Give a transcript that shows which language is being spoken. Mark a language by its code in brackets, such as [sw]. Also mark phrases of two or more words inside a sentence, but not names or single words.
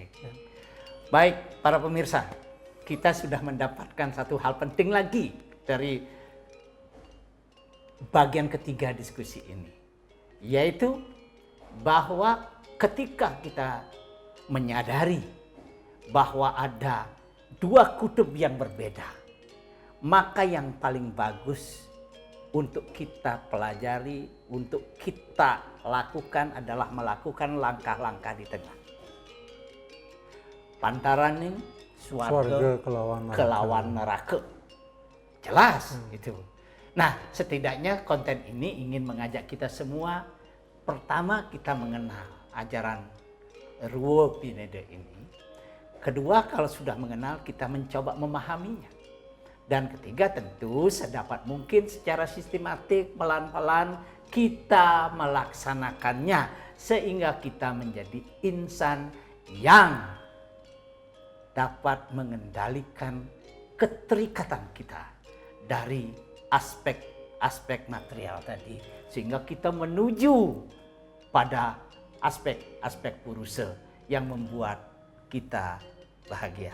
[id] Baik, para pemirsa, kita sudah mendapatkan satu hal penting lagi dari bagian ketiga diskusi ini, yaitu bahwa ketika kita menyadari bahwa ada dua kutub yang berbeda, maka yang paling bagus untuk kita pelajari, untuk kita lakukan adalah melakukan langkah-langkah di tengah. [ban] Pantaraning swarga kelawan neraka. [id] Jelas itu. Nah, setidaknya konten ini ingin mengajak kita semua, pertama kita mengenal ajaran Ruwo Pinede ini. Kedua, kalau sudah mengenal, kita mencoba memahaminya. Dan ketiga, tentu sedapat mungkin secara sistematik, pelan-pelan kita melaksanakannya sehingga kita menjadi insan yang dapat mengendalikan keterikatan kita dari aspek-aspek material tadi, sehingga kita menuju pada aspek-aspek purusa yang membuat kita bahagia.